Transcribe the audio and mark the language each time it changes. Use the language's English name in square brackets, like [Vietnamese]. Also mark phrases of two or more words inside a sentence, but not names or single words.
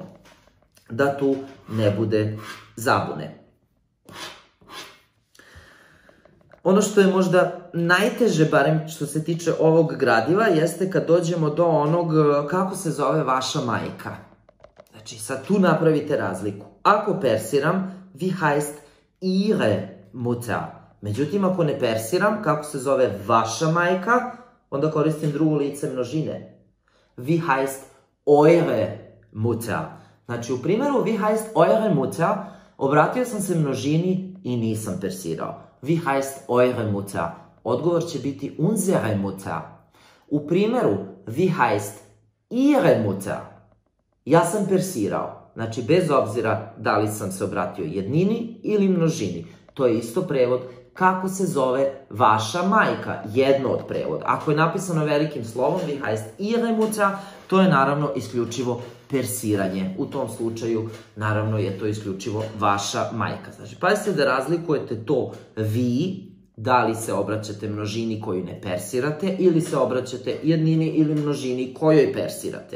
[Serbian] Da tu ne bude zabune. Ono što je možda najteže, barem što se tiče ovog gradiva, jeste kad dođemo do onog kako se zove vaša majka. Znači, sad tu napravite razliku. Ako persiram, [German] wie heißt ihre Mutter. [Serbian] Međutim, ako ne persiram, kako se zove vaša majka, onda koristim drugo lice množine. [German] Wie heißt eure Mutter. [Serbian] Znači, u primjeru [German] wie heißt eure Mutter, [Serbian] obratio sam se množini i nisam persirao. [German] Wie heißt eure Mutter? [Serbian] Odgovor će biti [German] unsere Mutter. [Serbian] U primjeru, [German] wie heißt ihre Mutter? [Serbian] Ja sam persirao. Znači, bez obzira da li sam se obratio jednini ili množini. To je isto prevod kako se zove vaša majka. Jedno od prevoda. Ako je napisano velikim slovom, [German] wie heißt ihre Mutter, [Serbian] to je naravno isključivo persiranje. U tom slučaju, naravno, je to isključivo vaša majka. Znači, pazite da razlikujete to vi, da li se obraćate množini koju ne persirate, ili se obraćate jednini ili množini kojoj persirate.